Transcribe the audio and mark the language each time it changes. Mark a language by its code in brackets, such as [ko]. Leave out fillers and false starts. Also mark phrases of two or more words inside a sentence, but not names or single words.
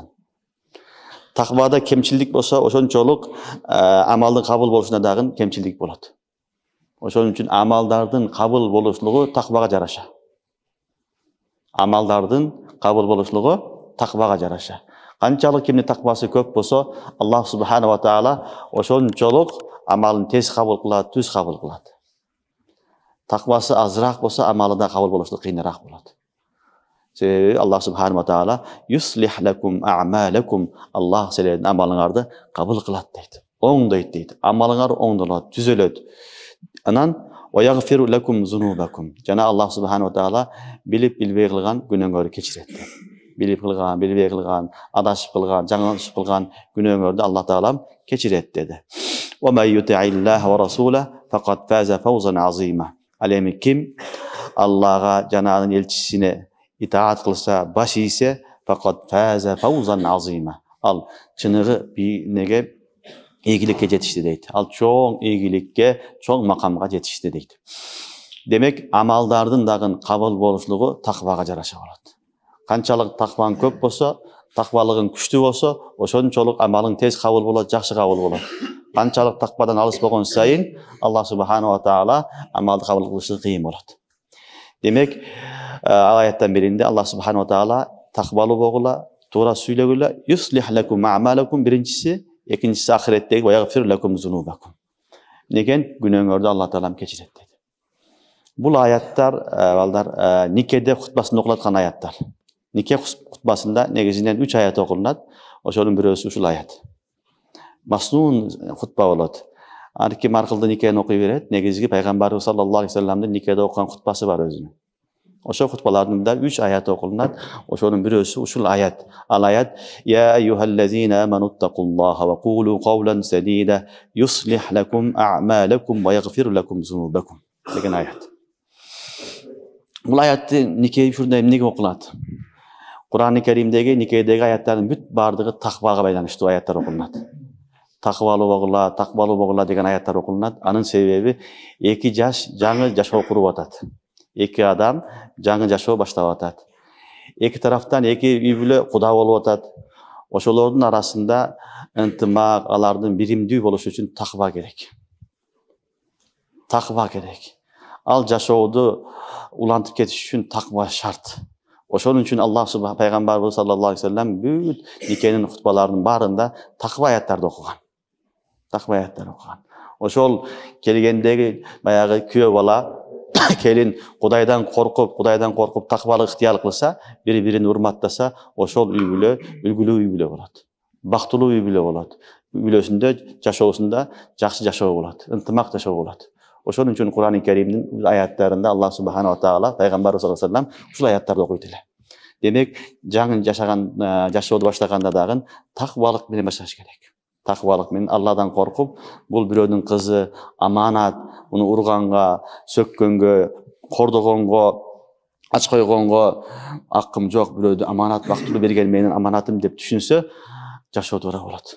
[ky] Таквада кемчилдик болсо, ошончолук амалдын кабыл болушуна дагы кемчилдик болот. Ошон үчүн амалдардын кабыл болушулугу таквага жараша. Амалдардын кабыл болушулугу таквага жараша. Канчалык кимдин таквасы көп болсо, [ar] الله سبحانه وتعالى [ky] ошончолук амалын тез кабыл кылат, түз кабыл кылат. Таквасы азыраак болсо, амалы да кабыл болушулугу кыйыныраак болот. Себеби [ar] الله سبحانه وتعالى يصلح لكم أعمالكم, [ky] Аллах силердин амалыңарды кабыл кылат дейт. Оңдойт дейт. Амалыңар оңдолот, түзөлөт. [ar] Анан ويغفر لكم ذنوبكم. [ky] Жана [ar] الله سبحانه وتعالى [ky] билип билбей кылган күнөөңөрдү кечирет. Билип кылган, билбей кылган, адашып кылган, жаңылышып кылган күнөөңөрдү Аллах таалам кечирет деди. [ar] ومن يطع الله ورسوله فقد فاز فوزا عظيما. [ky] Ал эми ким Аллага жана анын элчисине итаат кылса, баш ийсе, [ar] فقد فاز فوزا عظيما. [ky] Ал чыныгы неге ийгиликке жетишти дейт. Ал чоң ийгиликке, чоң макамга жетишти дейт. Демек, амалдардын дагы кабыл болушулугу таквага жараша болот. Канчалык такваң көп болсо, таквалыгың күчтүү болсо, ошончолук амалың тез кабыл болот, жакшы кабыл болот. Канчалык таквадан алыс болгон сайын, [ar] الله سبحانه وتعالى [ky] амалды кабыл кылышы кыйын болот. Демек, аяттан биринде [ar] الله سبحانه وتعالى [ky] таквалуу болгула, туура сүйлөгүлө, [ar] يصلح لكم أعمالكم [ky] биринчиси, экинчиси ахиреттеги [ar] ويغفر لكم ذنوبكم. [ky] Деген күнөөңөрдү Аллах таалам кечирет дейт. Бул аяттар, балдар, никеде хутбасында окулаткан аяттар. Нике хутбасында негизинен 3 аят окулунат. Ошонун бирөөсү ушул аят. Маснун хутба болот. Ар ким аркылуу никени окуй берет. Негизги пайгамбарыбыз [ar] صلى الله عليه وسلم [ky] никеде окуган хутбасы бар өзүнүн. Ошол хутбалардын да 3 аят окулунат. Ошонун бирөөсү ушул аят. Ал аят: [ar] "يا أيها الذين آمنوا اتقوا الله وقولوا قولا سديدا يصلح لكم أعمالكم ويغفر لكم ذنوبكم" [ky] деген аят. Бул аятты нике ушундай эмнеге окулат? Кур'ан-ы Керимдеги никедеги аяттардын бүт бардыгы таквага байланыштуу аяттар окулунат. Таквалуу болгула деген аяттар окулунат. Анын себеби эки жаш жаңы жашоо куруп атат. Эки адам жаңы жашоо баштап атат. Эки тараптан эки үй бүлө куда болуп атат. Ошолордун арасында ынтымак, алардын биримдүү болушу үчүн таква керек. Таква керек. Ал жашоодо улантып кетиш үчүн таква шарт. Ошон үчүн [ar] الله سبحانه [ky] пайгамбарыбыз [ar] صلى الله عليه وسلم [ky] бүт никенин хутбаларынын баарында таква аяттарды окуган. Таква аяттарды окуган. Ошол келгендеги баягы күйөө бала келин Кудайдан коркуп таквалык ыктыяр кылса, бири-бирин урматтаса, ошол үй бүлө үлгүлүү үй бүлө болот. Бактылуу үй бүлө болот. Үй бүлөсүндө жашоосунда жакшы жашоо болот, ынтымак жашоо болот. Ошон үчүн Кур'ан-ы Керимдин аяттарында [ar] الله سبحانه وتعالى [ky] пайгамбарыбыз [ar] صلى الله عليه وسلم [ky] ушул аяттарды окуйт эле. Демек, жаңы жашаган жашоодо баштаганда дагы таквалык менен башташ керек. Таквалык менен Алладан коркуп, бул бирөөнүн кызы, аманат, муну урганга, сөккөнгө, кордогонго, ач койгонго акым жок, бирөөдү аманат бактылуу берген менин аманатым деп түшүнсө, жашоо туура болот.